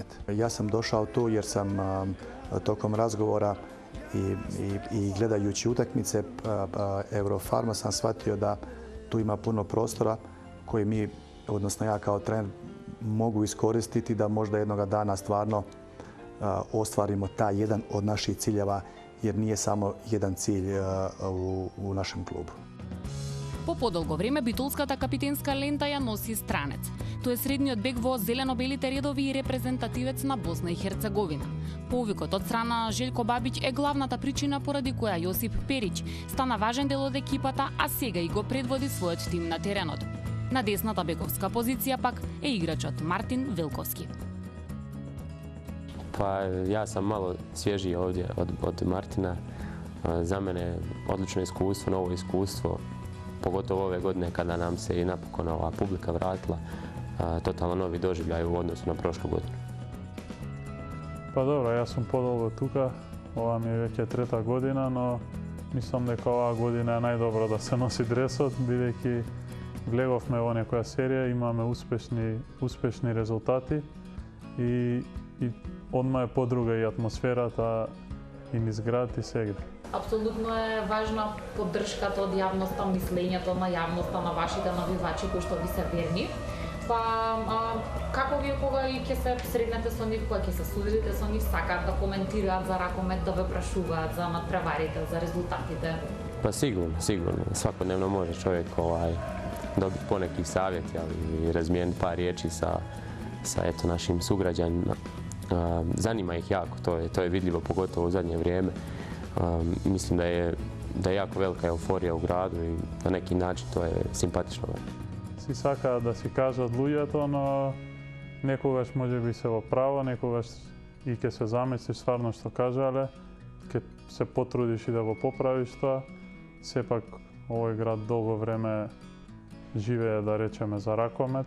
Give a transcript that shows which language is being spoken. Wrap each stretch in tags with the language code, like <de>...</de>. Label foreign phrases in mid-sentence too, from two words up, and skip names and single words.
<hr>Ja sam došao tu jer sam tokom razgovora i gledajući utakmice Eurofarma sam shvatio da tu ima puno prostora koji mi, odnosno ja kao trener, mogu iskoristiti da možda jednoga dana stvarno ostvarimo taj jedan od naših ciljeva, jer nije samo jedan cilj u našem klubu.</hr> <mk>По подолго време битолската капитенска лента ја носи странец. Тој е средниот бек во зелено-белите редови и репрезентативец на Босна и Херцеговина. Повикот од страна Желјко Бабич е главната причина поради која Јосип Перич стана важен дел од екипата, а сега и го предводи својот тим на теренот. На десната бековска позиција пак е играчот Мартин Велковски.</mk> <hr>Pa ja sam malo svježiji ovdje od Martina. Za mene odlično iskustvo, novo iskustvo, pogotovo ove godine kada nam se i napokon ova publika vratila, totalno novi doživljaj u odnosu na prošlu godinu. Pa dobro, ja sam</hr> <mk>подолго тука,</mk> <hr>ova mi je već je 3.</hr> <mk>година, но мислим дека ова година је најдобро да се носи дресот, бидејќи гледавме во некоја серија, имаме успешни резултати и одма е подруга и атмосферата и низ град и сегде. Апсолутно е важна поддршката од јавноста, мислењето на јавноста, на вашите навивачи кои што ви се верни. Па, како вие кога и ќе се среднете со нив, кога ќе се судите со нив, сакаат да коментираат за ракомет, да ве прашуваат за надпреварите, за резултатите?</mk> <hr>Pa sigurno. Svakodnevno može čovjek dobiti poneki savjet i razmijeniti par riječi sa eto, našim sugrađanima. Zanima ih jako, to je vidljivo pogotovo u zadnje vrijeme. Mislim da je jako velika euforija u gradu i na neki način to je simpatično.</hr> <mk>Си сакаат да си кажат луѓето, но некогаш може би се во право, некогаш и ќе се замислиш стварно што кажале, ќе се потрудиш и да го поправиш тоа. Сепак овој град долго време живее, да речеме, за ракомет.</mk>